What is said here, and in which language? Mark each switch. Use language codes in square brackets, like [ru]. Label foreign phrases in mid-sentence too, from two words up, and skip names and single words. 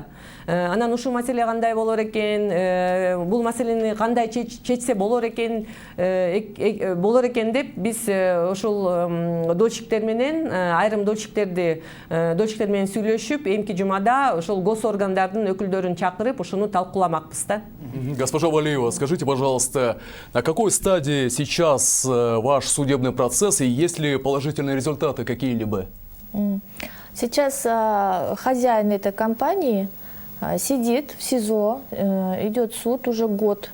[ky] Анан ушул маселе кандай болор экен, бул маселени кандай чечсе болор экен деп биз ошол дольщиктер менен, айрым дольщиктер менен сүйлөшүп, эмки жумада ошол госоргандардын өкүлдөрүн чакырып, ошону талкууламакпыз да. [ru] Госпожа Валиева, скажите, пожалуйста, на какой стадии сейчас ваш судебный процесс и есть ли положительные результаты какие-либо? Сейчас хозяин этой компании сидит в СИЗО, идет суд уже год.